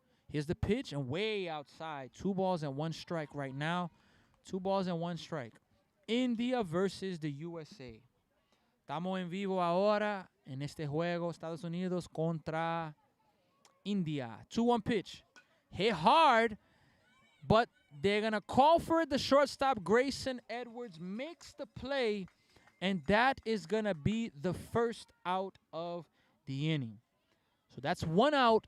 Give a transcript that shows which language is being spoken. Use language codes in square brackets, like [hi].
[en] Here's the pitch and way outside. 2 balls and 1 strike right now. 2 balls and 1 strike. India versus the USA. [es] Estamos en vivo ahora en este juego. Estados Unidos contra India. [en] 2-1 pitch. Hit hard, but they're going to call for it. The shortstop, Grayson Edwards, makes the play, and that is going to be the first out of the inning. So that's 1 out.